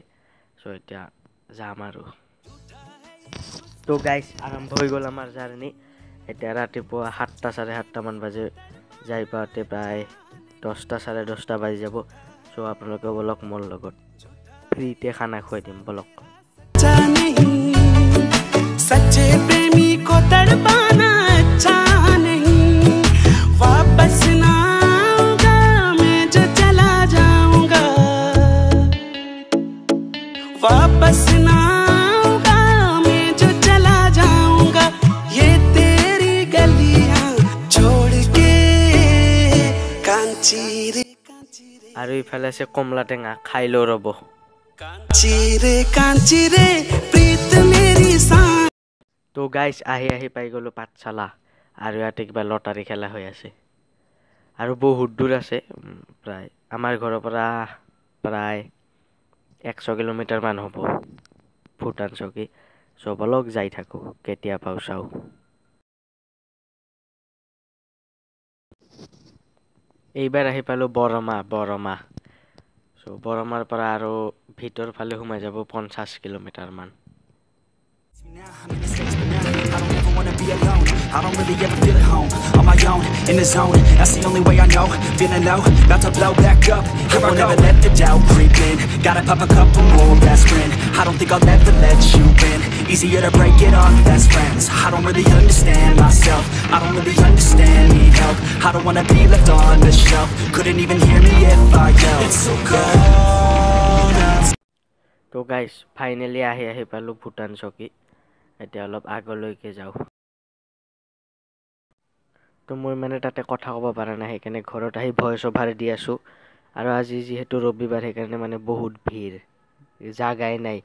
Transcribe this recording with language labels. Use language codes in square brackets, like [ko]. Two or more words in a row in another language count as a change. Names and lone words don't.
[as] চ' এতিয়া যাম আৰু। তো গাইজ আৰম্ভ হৈ গ'ল আমাৰ জাৰ্ণি। এতিয়া ৰাতিপুৱা 7টা চাৰে 7টামান বাজে, যাই পাওঁতে প্ৰায় 10টা চাৰে 10টা বাজি যাব। চ' আপোনালোকে বলক মোৰ লগত, ফ্ৰীতে খানা খুৱাই দিম বলক। [hi] सच्चे प्रेमी को तड़पाना अच्छा नहीं, वापस ना आऊंगा मैं जो चला जाऊंगा, वापस ना आऊंगा मैं जो चला जाऊंगा, ये तेरी गलियां छोड़ के कांची रे [as] আৰু ইফালে আছে কমলা টেঙা, খাই লওঁ ৰ'ব। [hi] कांची रे प्रीत मेरी सा। [as] তো গাইজ আহি পাই গ'লোঁ পাঠশালা, আৰু ইয়াতে কিবা লটাৰী খেলা হৈ আছে আৰু বহুত দূৰ আছে। প্ৰায় আমাৰ ঘৰৰ পৰা প্ৰায় 100 কিলোমিটাৰমান হ'ব ভূটান চকী। চ' বলক যাই থাকোঁ, কেতিয়া পাওঁ চাওঁ। এইবাৰ আহি পালোঁ বৰমা। চ' বৰমাৰ পৰা আৰু ভিতৰ ফালে সোমাই যাব 50 কিলোমিটাৰমান। [en] I don't ever wanna be alone. I don't really ever feel at home. On my own, in the zone. That's the only way I know. Feeling low, about to blow back up. I won't ever let the doubt creep in. Gotta pop a couple more aspirin. I don't think I'll ever let you in. Easier to break it off best friends. I don't really understand myself. I don't really understand, need help. I don't wanna be left on the shelf. Couldn't even hear me if I yelled. It's so cold outside. [as] তো গাইজ ফাইনেলি আহি পালোঁ ভূটান চকী। এতিয়া অলপ আগলৈকে যাওঁ। তো মই মানে তাতে কথা ক'ব পৰা নাই, সেইকাৰণে ঘৰত আহি ভইচ অভাৰ দি আছোঁ। আৰু আজি যিহেতু ৰবিবাৰ সেইকাৰণে মানে বহুত ভিৰ, জাগাই নাই।